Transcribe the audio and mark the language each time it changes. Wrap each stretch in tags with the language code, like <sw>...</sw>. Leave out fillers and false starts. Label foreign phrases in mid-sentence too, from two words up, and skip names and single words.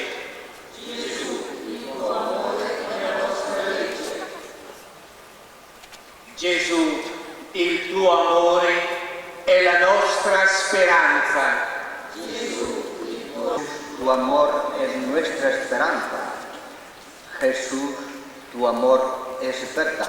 <it>Gesù, il tuo amore è la nostra legge. Gesù, il tuo amore è la nostra speranza. Gesù,</it> <es>tu amor es nuestra esperanza. Jesús, tu amor es verdad.</es>